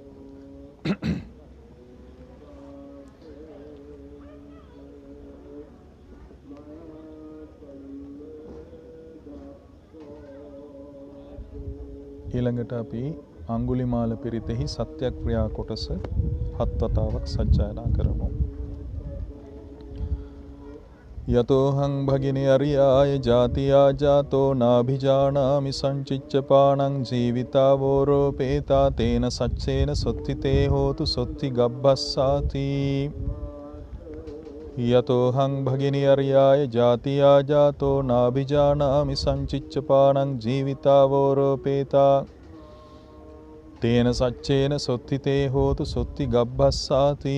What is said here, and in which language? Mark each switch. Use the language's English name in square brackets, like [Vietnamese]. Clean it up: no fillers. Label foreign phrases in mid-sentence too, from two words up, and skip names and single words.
[Sinhala] ඊළඟට අපි අඟුලිමාල පිරිතෙහි සත්‍යක්‍රියා කොටස 7 වතාවක් සජ්ජායනා කරමු. [Pali] යතෝහං භගිනී අරියාය ජාතියා ජාතෝ නාභිජානාමි සංචිච්ඡපාණං ජීවිතාවෝරෝපේතා තේන සච්චේන සොත්තිතේ හෝතු සොත්ති ගබ්බස්සාති. යතෝහං භගිනී අරියාය ජාතියා ජාතෝ නාභිජානාමි සංචිච්ඡපාණං ජීවිතාවෝරෝපේතා තේන සච්චේන සොත්තිතේ හෝතු සොත්ති ගබ්බස්සාති.